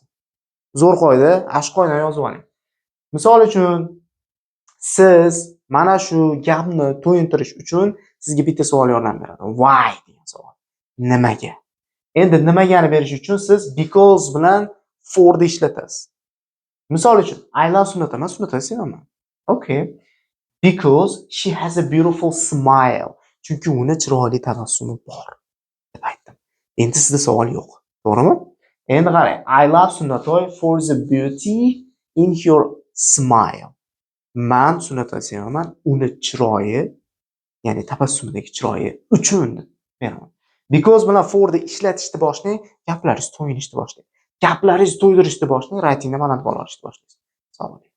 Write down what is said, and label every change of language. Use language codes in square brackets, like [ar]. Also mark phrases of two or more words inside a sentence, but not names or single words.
[uz] Zo'r qoida, ash qoidadan yozib oling. Misol uchun siz mana shu gapni to'yintirish uchun sizga bitta savol yordam beradi. Why degan savol. Nimaga? Endi nimagani berish uchun siz because bilan for ni ishlatasiz. Misol uchun [en] I love Sunnata. [uz] Men Sunnatani sevaman. [en] Okay. Because she has a beautiful smile. [uz] Chunki uni chiroyli tabassumi bor deb aytdim. Endi sizda savol yo'q. To'g'rimi? Endi qarang. [en] I love Sunnatoy for the beauty in your smile. [uz] Men Sunnatani sevaman, uni chiroyi, ya'ni tabassumidagi chiroyi uchun beraman. Because bilan for ni ishlatishni boshlang, gaplaringiz to'yinishni boshlang. Gaplaringiz to'ydirishni boshlang, writingda baland bola olishni boshlaysiz. Sog' bo'ling.